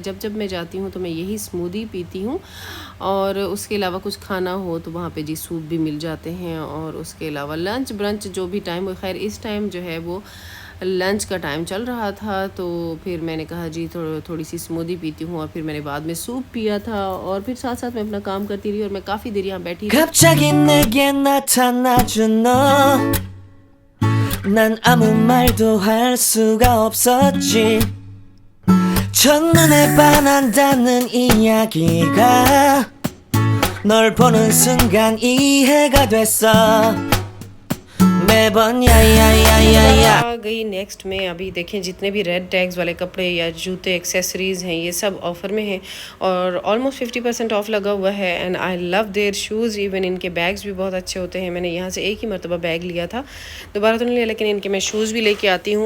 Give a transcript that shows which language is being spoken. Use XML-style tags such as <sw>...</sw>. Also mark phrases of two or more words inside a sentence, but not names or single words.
<hi>जब जब मैं जाती हूँ तो मैं यही स्मूदी पीती हूँ। और उसके अलावा कुछ खाना हो तो वहाँ पे जी सूप भी मिल जाते हैं। और उसके अलावा</hi> <en>lunch brunch</en> <hi>जो भी टाइम हो, खैर इस टाइम जो है वो लंच का टाइम चल रहा था, तो फिर मैंने कहा जी थोड़ी सी स्मूदी पीती हूँ। और फिर मैंने बाद में सूप पिया था और फिर साथ साथ मैं अपना काम करती रही और मैं काफ़ी देर यहाँ बैठी।</hi> <ko>갑자기 내게 나타나준 너, 난 아무 말도 할 수가 없었지. 첫눈에 반한다는 이야기가 널 보는 순간 이해가 됐어. 매번 야야야야야</ko> <hi>आ गई नेक्स्ट में। अभी देखें जितने भी</hi> <en>red tags</en> <hi>वाले कपड़े या जूते एक्सेसरीज़ हैं ये सब ऑफ़र में हैं और ऑलमोस्ट 50% ऑफ लगा हुआ है।</hi> <en>And I love their shoes, even</en> <hi>इनके बैग्स भी बहुत अच्छे होते हैं। मैंने यहाँ से एक ही मरतबा बैग लिया था, दोबारा तो नहीं लिया, लेकिन इनके मैं शूज़ भी लेके आती हूँ।</hi>